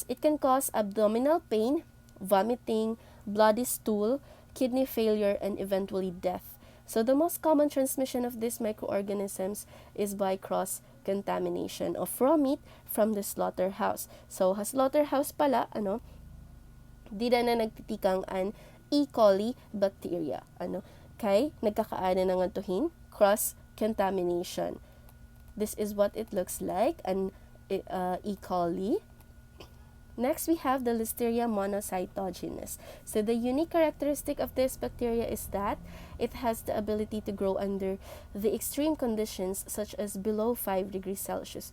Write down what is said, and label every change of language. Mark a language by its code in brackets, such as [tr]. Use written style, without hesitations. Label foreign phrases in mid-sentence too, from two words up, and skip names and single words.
[en] It can cause abdominal pain, vomiting, bloody stool, kidney failure, and eventually death. So the most common transmission of these microorganisms is by cross-contamination of raw meat from the slaughterhouse. [war] So slaughterhouse pala, di na nagtitikang an E. coli bacteria. Kay nagkakaana ng antuhin, [en] cross-contamination. This is what it looks like, an E. coli. Next, we have the Listeria monocytogenes. So the unique characteristic of this bacteria is that it has the ability to grow under the extreme conditions such as below 5 degrees Celsius.